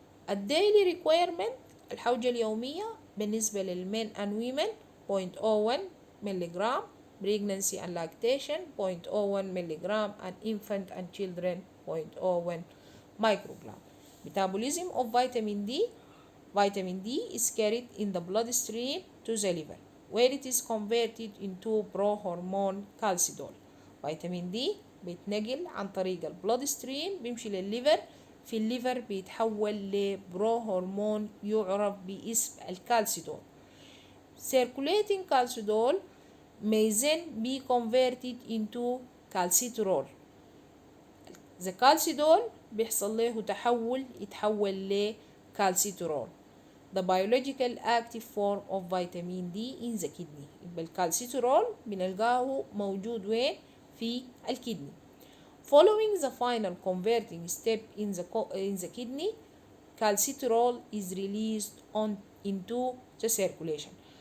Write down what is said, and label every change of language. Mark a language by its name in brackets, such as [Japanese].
[Arabic] الديلي ريكويرمنت الحوجة اليومية بالنسبة للمين [English] and women 0.01 ملغرام، pregnancy and lactation 0.01 ملغرام and infant and children 0.01 microgram. Metabolism of vitamin D vitamin D is carried in the bloodstream to the liver where it is converted into prohormone calcidol. [Arabic] فيتامين دي بيتنقل عن طريق البلود ستريم بيمشي للليفر، في الليفر بيتحول لبروهرمون يعرف باسم الكالسيدول. [English] Circulating calcidol may then be converted into calcitriol. [Arabic] The calcidol بيحصل له تحول يتحول لكالسيترول. [English] The biological active form of vitamin D in the kidney. [Arabic] يبقى الكالسيترول بنلقاه موجود وين؟ في الكدني. [English] Following the final converting step in the kidney, calcitriol is released into the circulation.